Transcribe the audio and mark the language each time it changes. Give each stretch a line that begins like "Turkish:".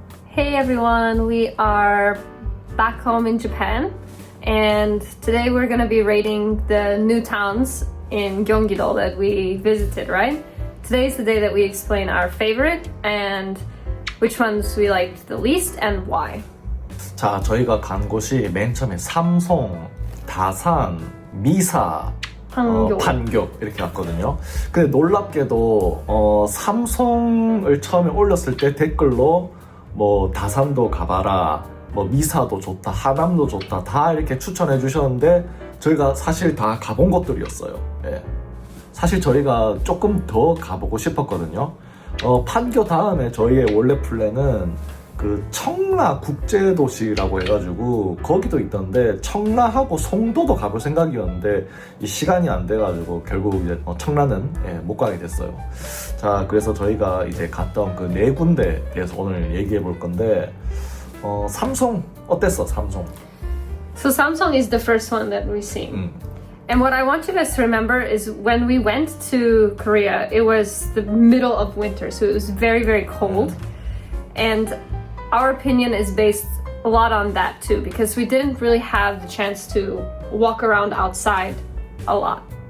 English: Hey everyone, we are back home in Japan, and today we're gonna be rating the new towns in Gyeonggi-do that we visited, right? Today's the day that we explain our favorite and which ones we liked the least and why.
Korean: 자, 저희가 간 곳이 맨 처음에 삼성, 다산, 미사, 판교. 판교 이렇게 갔거든요. 근데 놀랍게도 삼성을 처음에 올렸을 때 댓글로 뭐 다산도 가봐라, 뭐 미사도 좋다, 하남도 좋다 다 이렇게 추천해 주셨는데 저희가 사실 다 가본 곳들이었어요. 예. 사실 저희가 조금 더 가보고 싶었거든요. 판교 다음에 저희의 원래 플랜은 그 청라 국제도시라고 해가지고 거기도 있던데 청라하고 송도도 가볼 생각이었는데 이 시간이 안 돼가지고 결국 이제 청라는 못 가게 됐어요. 자, 그래서 저희가 이제 갔던 그 네 군데에 대해서 오늘 얘기해 볼 건데 삼성 어땠어? 삼성?
English: So Samsung is the first one that we've seen. And what I want you guys to remember is when we went to Korea, it was the middle of winter, so it was very, very cold. And our opinion is based a lot on that too, because we didn't really have the chance to walk around outside a lot.